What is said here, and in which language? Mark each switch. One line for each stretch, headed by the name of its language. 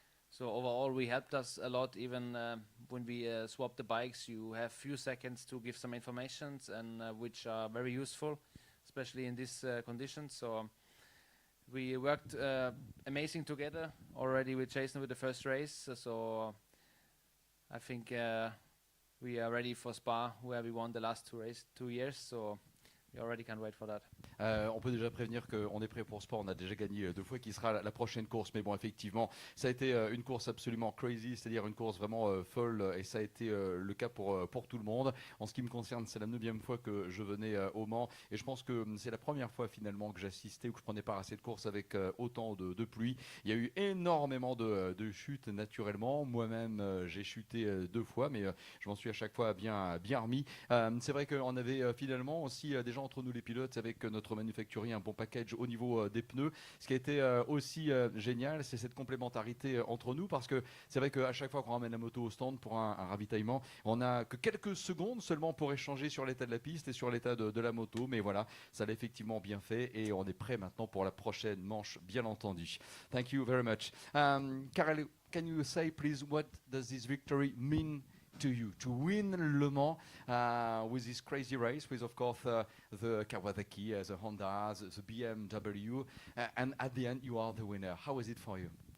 English: So overall, we helped us a lot. Even when we swapped the bikes, you have few seconds to give some informations, and which are very useful, especially in these conditions. So we worked amazing together already with Jason with the first race. So I think we are ready for Spa, where we won the last 2 years. So we already can't wait for that.
French: On peut déjà prévenir qu'on est prêt pour Spa. On a déjà gagné 2 fois, qui sera la prochaine course. Mais bon, effectivement, ça a été une course absolument crazy, c'est-à-dire une course vraiment folle, et ça a été le cas pour tout le monde. En ce qui me concerne, c'est la 9e fois que je venais au Mans, et je pense que c'est la première fois finalement que j'assistais ou que je prenais part à cette course avec autant de pluie. Il y a eu énormément de chutes naturellement. Moi-même, j'ai chuté 2 fois, mais je m'en suis à chaque fois bien remis. C'est vrai qu'on avait finalement aussi des gens entre nous les pilotes, avec notre manufacturier, un bon package au niveau des pneus. Ce qui a été aussi génial, c'est cette complémentarité entre nous, parce que c'est vrai qu'à chaque fois qu'on ramène la moto au stand pour un ravitaillement, on n'a que quelques secondes seulement pour échanger sur l'état de la piste et sur l'état de la moto. Mais voilà, ça l'a effectivement bien fait, et on est prêt maintenant pour la prochaine manche, bien entendu.
English: Thank you very much. Karel, can you say please what does this victory mean to you, to win Le Mans with this crazy race, with of course the Kawasaki, the Honda, the BMW, and at the end you are the winner. How is it for you?